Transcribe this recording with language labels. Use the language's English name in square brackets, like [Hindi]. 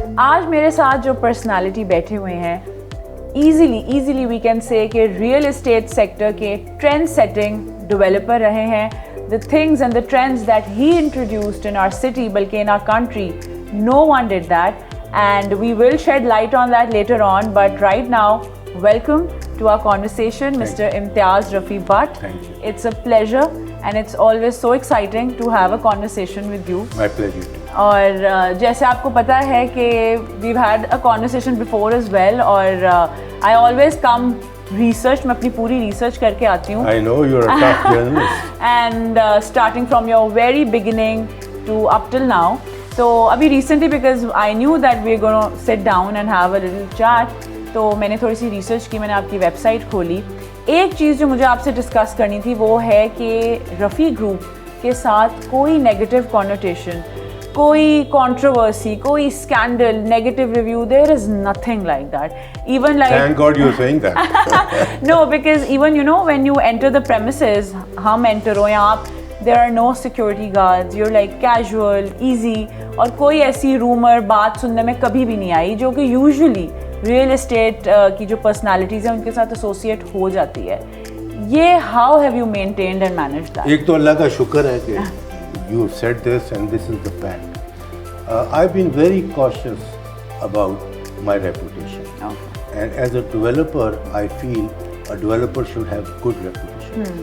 [Urdu] آج میرے ساتھ جو پرسنالٹی بیٹھے ہوئے ہیں [English] easily we can say کہ [Urdu] ریئل اسٹیٹ سیکٹر کے ٹرینڈ سیٹنگ ڈیولپر رہے ہیں. [English] The things and the trends that he introduced in our city, [Urdu] balki [English] in our country, no one did that, and we will shed light on that later on. But right now, welcome to our conversation, Mr. Imtiaz Rafi Butt. Thank you. It's a pleasure, and it's always so exciting to have a conversation with you. My pleasure too. [Urdu] اور جیسے آپ کو پتہ ہے کہ [English] we've had a conversation before as well, [Urdu] اور [English] I always come [Urdu] research میں اپنی پوری ریسرچ کر کے آتی ہوں. [English] I know you're a tough journalist. And starting from your very beginning to up till now. [Urdu] تو ابھی [English] recently because I knew that we're going to sit down and have a little chat, [Urdu] تو میں نے تھوڑی سی research کی, میں نے آپ کی ویب سائٹ کھولی. ایک چیز جو مجھے آپ سے ڈسکس کرنی تھی وہ ہے کہ رفیع گروپ کے ساتھ کوئی نیگیٹو کونوٹیشن, کوئی کنٹروورسی, کوئی scandal, negative review, [English] There is nothing like that. Even like Thank God you're saying that. No, because even you know when you enter the premises, [Urdu] hum enter ho ya aap, [English] there are no security guards, you're like casual, easy, [Urdu] اور کوئی ایسی rumour بات سننے میں کبھی بھی نہیں آئی جو کہ یوزلی ریئل اسٹیٹ کی جو پرسنالٹیز ہیں ان کے ساتھ ایسوسیٹ ہو جاتی ہے. [English] یہ how have you maintained and managed that? [Urdu] ایک تو اللہ کا شکر ہے کہ [English] you said this and this is the fact. I've been very cautious about my reputation. Okay. And as a developer, I feel a developer should have good reputation.